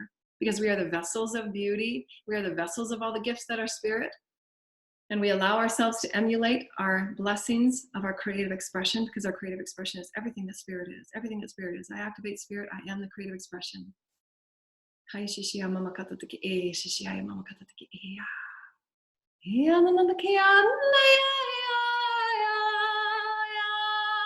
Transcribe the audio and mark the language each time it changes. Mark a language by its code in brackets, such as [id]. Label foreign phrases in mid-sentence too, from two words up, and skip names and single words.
[en] Because we are the vessels of beauty. We are the vessels of all the gifts that are Spirit. And we allow ourselves to emulate our blessings of our creative expression, because our creative expression is everything that Spirit is. Everything that Spirit is. I activate Spirit. I am the creative expression. Hai shishia mama kata tiki e shishia mama kata tiki e ya nana tiki ya